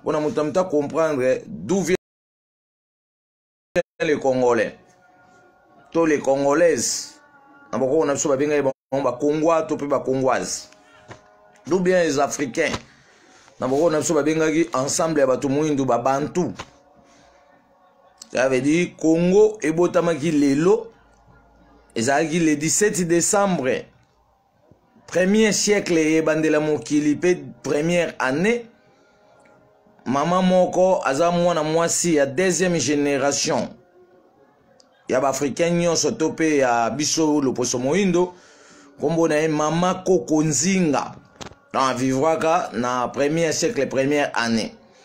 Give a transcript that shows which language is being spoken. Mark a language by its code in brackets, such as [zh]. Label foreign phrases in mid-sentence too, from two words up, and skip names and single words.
[ln] Mpona mutu amuta [fr] comprendre d'où vient les Congolais. To les Congolaises. [ln] Na bakoko na biso babengaki bango ba Congolais to pe ba Congolaises. [fr] D'où bien les Africains. [ln] Na bakoko na biso babengaki ensemble ya bato mwindu ba Bantu. [fr] Ça veut dire [ln] Congo ebotamaki lelo. Ezalaki le dix-sept décembre. [fr] Premier siècle [ln] ebandela mokili pe [fr] première année. [ln] Mama moko aza mwana mwasi ya [fr] deuxième génération. [ln] Ya ba Africain nyonso to pe ya biso loposo moindo. Kombo na ye Mama Koko Nzinga. Donc, avivwaka na [fr] premier siècle, première année.